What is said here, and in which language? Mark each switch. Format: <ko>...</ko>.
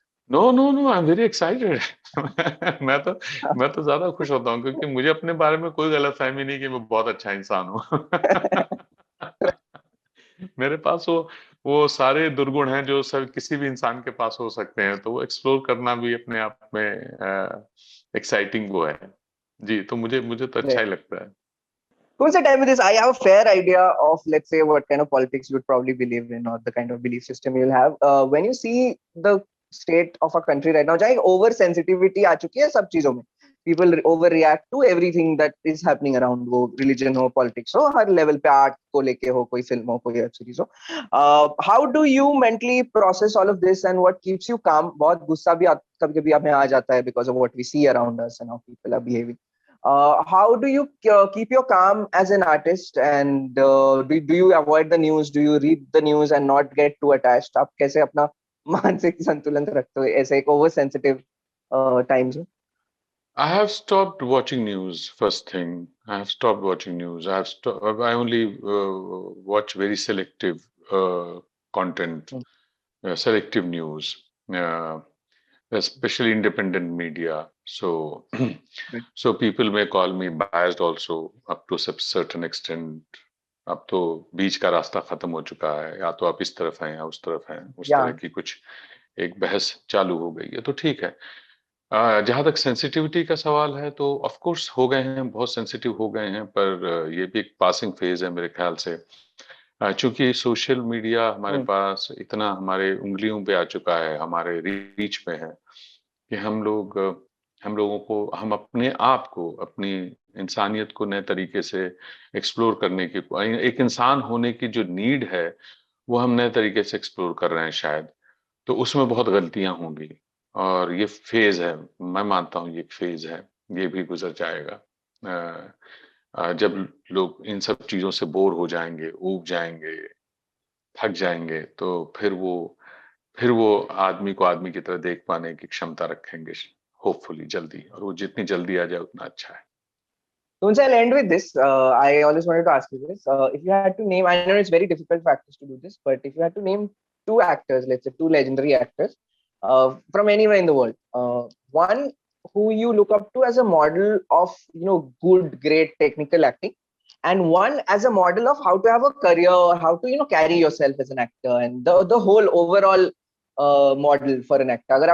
<en>No no no, I am very excited.</en> <hi>मैं तो ज्यादा खुश होता हूँ, क्योंकि मुझे अपने बारे में कोई गलतफहमी नहीं कि मैं बहुत अच्छा इंसान हूँ। मेरे पास वो सारे दुर्गुण हैं जो सब किसी भी इंसान के पास हो सकते हैं, तो वो एक्सप्लोर करना भी अपने आप में एक्साइटिंग वो है। जी, तो मुझे तो अच्छा ही लगता है।</hi> <en>Who's the time with this? I have a fair idea of, let's say, what kind of politics you would probably believe in, or the kind of belief system you'll have. When you see the state of a country right now,</en> <hi>जहाँ एक over sensitivity आ चुकी है सब चीजों में,</hi> <en>people overreact to everything that is happening around,</en> <hi>वो religion हो, politics हो, हर level पे art को लेके हो, कोई film हो, कोई web series हो.</hi> <en>How do you mentally process all of this and what keeps you calm?</en> <hi>बहुत गुस्सा भी कभी-कभी हमें आ जाता है</hi> <en>because of what we see around us and how people are behaving. How do you keep your calm as an artist, and do you avoid the news? Do you read the news and not get too attached?</en> <hi>आप कैसे अपना मानसिक संतुलन रखते हो ऐसे एक oversensitive times में?</hi> <en>I have stopped watching news. First thing, I have stopped watching news. I only watch very selective content, selective news, especially independent media. So, so people may call me biased also up to a certain extent.</en> <hi>अब तो बीच का रास्ता खत्म हो चुका है, या तो आप इस तरफ हैं या उस तरफ हैं, उस तरह की कुछ एक बहस चालू हो गई है, तो ठीक है. जहां तक सेंसिटिविटी का सवाल है तो ऑफ कोर्स हो गए हैं, बहुत सेंसिटिव हो गए हैं, पर ये भी एक पासिंग फेज है मेरे ख्याल से. चूंकि सोशल मीडिया हमारे पास इतना हमारे उंगलियों पे आ चुका है, हमारे रीच में है, कि हम लोगों को, हम अपने आप को, अपनी इंसानियत को नए तरीके से एक्सप्लोर करने की, एक इंसान होने की जो नीड है वो हम नए तरीके से एक्सप्लोर कर रहे हैं शायद. तो उसमें बहुत गलतियां होंगी, और ये फेज है, मैं मानता हूँ ये एक फेज है, ये भी गुजर जाएगा. जब लोग इन सब चीजों से बोर हो जाएंगे, ऊब जाएंगे, थक जाएंगे, तो फिर वो आदमी को आदमी की तरह देख पाने की क्षमता रखेंगे, होपफुली जल्दी, और वो जितनी जल्दी आ जाए उतना अच्छा है.</hi> <en>So I'll end with this. I always wanted to ask you this. If you had to name, I know it's very difficult for actors to do this, but if you had to name two actors, let's say two legendary actors from anywhere in the world, one who you look up to as a model of good, great technical acting, and one as a model of how to have a career, how to carry yourself as an actor, and the whole overall model for an actor.</en>